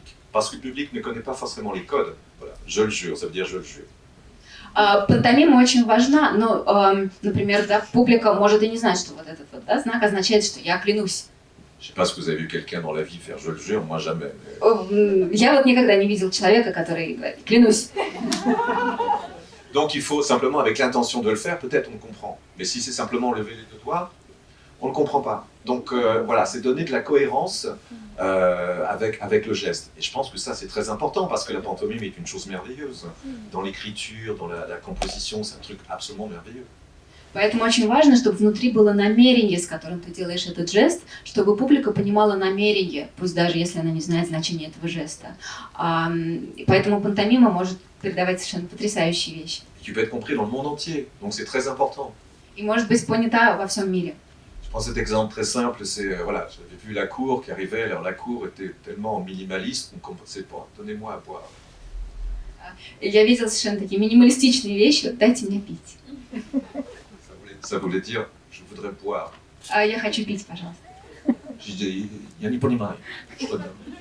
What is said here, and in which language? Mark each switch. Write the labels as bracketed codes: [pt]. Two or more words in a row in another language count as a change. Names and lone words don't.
[fr] Parce que le public ne connaît pas forcément les codes. Voilà, je le jure, ça veut dire je le jure. [ru] Пантомима очень важна, но, например, да, публика может и не знать, что вот этот вот, да, знак означает, что я клянусь. [fr] Je sais pas si vous avez vu quelqu'un dans la vie faire je le jure, moi jamais. [ru] Я вот никогда не видел человека, который говорит «клянусь». [fr] Donc il faut simplement, avec l'intention de le faire, peut-être on comprend. Mais si c'est simplement lever les deux doigts, on ne le comprend pas. Donc voilà, c'est donner de la cohérence avec le geste. Et je pense que ça c'est très important parce que la pantomime est une chose merveilleuse. Dans l'écriture, dans la composition, c'est un truc absolument merveilleux. [ru] Поэтому очень важно, чтобы внутри было намерение, с которым ты делаешь этот жест, чтобы публика понимала намерение, пусть даже если она не знает значения этого жеста. Поэтому пантомима может передавать совершенно потрясающие вещи. [fr] Qui peut être compris dans le monde entier, donc c'est très important. [ru] И может быть понята во всем мире. [fr] Je prends cet exemple très simple, c'est, voilà, j'avais vu la cour qui arrivait, alors la cour était tellement minimaliste qu'on ne comprenait pas, donnez-moi à boire. [ru] Я видела совершенно такие минималистичные вещи, вот дайте мне пить. [fr] Ça voulait dire, je voudrais boire. [ru] Я хочу пить, пожалуйста. [fr] J'ai dit, [ru] я не понимаю, что там.